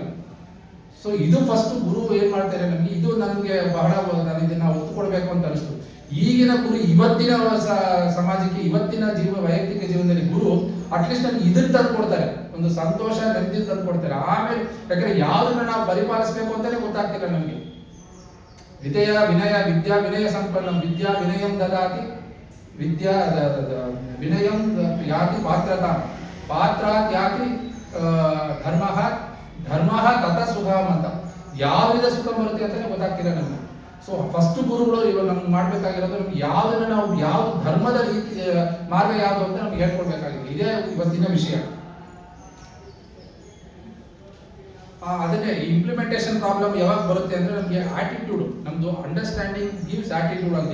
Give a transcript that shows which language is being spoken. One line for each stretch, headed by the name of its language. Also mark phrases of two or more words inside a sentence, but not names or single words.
Kannada: ಸೊ ಇದು ಫಸ್ಟ್ ಗುರು ಏನ್ ಮಾಡ್ತಾರೆ ನಮ್ಗೆ, ಇದು ನಮ್ಗೆ ಬಹಳ ನಾನು ಇದನ್ನ ಒತ್ತು ಕೊಡ್ಬೇಕು ಅಂತ ಅನಿಸ್ತು. ಈಗಿನ ಗುರು ಇವತ್ತಿನ ಸಮಾಜಕ್ಕೆ, ಇವತ್ತಿನ ವೈಯಕ್ತಿಕ ಜೀವನದಲ್ಲಿ ಗುರು ಅಟ್ಲೀಸ್ಟ್ ನಮ್ಗೆ ಇದನ್ನ ತಂದು ಕೊಡ್ತಾರೆ, ಒಂದು ಸಂತೋಷ ನೆಮ್ಮದಿ ತಂದು ಕೊಡ್ತಾರೆ. ಆಮೇಲೆ ಯಾಕಂದ್ರೆ ಯಾವ್ದನ್ನ ನಾವು ಪರಿಪಾಲಿಸಬೇಕು ಅಂತಾನೆ ಗೊತ್ತಾಗ್ತಿಲ್ಲ ನಮ್ಗೆ.
Sanskrit: ವಿನಯ ವಿದ್ಯಾ ವಿನಯ ಸಂಪನ್ನ, ವಿದ್ಯಾ ವಿನಯಂ ದದಾತಿ, ವಿದ್ಯಾ ವಿನಯಂ ಯಾತಿ ಪಾತ್ರತಾ, ಪಾತ್ರಾತ್ ಯಾತಿ ಧರ್ಮ ತತ ಸುಖಂ ಅಂತ.
Kannada: ಯಾವ ವಿಧ ಸುಖ ಬರುತ್ತೆ ಅಂತಾನೆ ಗೊತ್ತಾಗ್ತಿಲ್ಲ ನಮ್ಗೆ.
English: so first
Kannada: ಗುರುಗಳು ಇವಾಗ ನಮ್ಗೆ ಮಾಡ್ಬೇಕಾಗಿರೋದು, ನಮ್ಗೆ ಯಾವ್ದನ್ನ ನಾವು ಯಾವ್ದು ಧರ್ಮದ ರೀತಿ ಮಾರ್ಗ ಯಾವುದು ಅಂತ ನಮ್ಗೆ ಹೇಳ್ಕೊಡ್ಬೇಕಾಗಿದೆ. ಇದೇ ಇವತ್ತಿನ ವಿಷಯ. ಅದನ್ನೇ
English: implementation problem
Kannada: ಯಾವಾಗ ಬರುತ್ತೆ ಅಂದ್ರೆ, ನಮಗೆ ಆಟಿಟ್ಯೂಡ್, ನಮ್ದು
English: understanding gives attitude
Kannada: ಅಂತ.